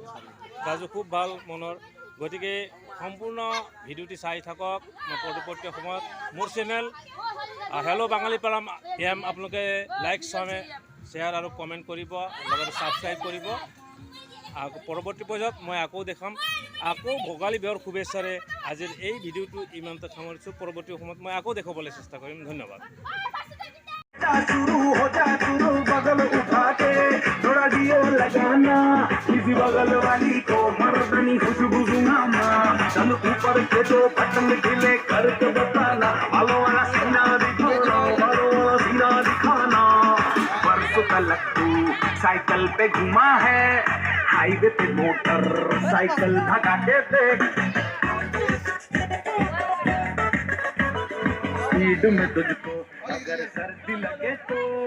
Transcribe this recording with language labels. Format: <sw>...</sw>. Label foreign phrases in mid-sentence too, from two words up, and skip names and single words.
<as>ৰাজু খুব ভাল মনৰ গতিকে সম্পূৰ্ণ ভিডিঅ'টি চাই থাকক মই পৰৱৰ্তী সময়ত মোৰ চেনেল হেল্ল' বাঙালী পালাম এম আপোনালোকে</as> <en>like share</en> <as>আৰু কমেণ্ট কৰিব লগতে ছাবস্ক্ৰাইব কৰিব পৰৱৰ্তী পৰ্যায়ত মই আকৌ দেখাম আকৌ ভোগালী বিহুৰ শুভেচ্ছাৰে আজিৰ এই ভিডিঅ'টো ইমানতে সামৰিছোঁ পৰৱৰ্তী সময়ত মই আকৌ দেখাবলৈ চেষ্টা কৰিম ধন্যবাদ</as> <hi>शुरू हो जा शुरू बगल उठा के थोड़ा दियो लगाना किसी बगल वाली को मर्दनी खुशबू सुनाना चल ऊपर के दो बटन ढीले करके बताना वालो वाला सीना दिखाना परसों का लट्टू साइकिल पे घुमा है हाईवे पे मोटर साइकिल भगाते थे स्पीड में तुझको अगर सर्दी लगे तो</hi>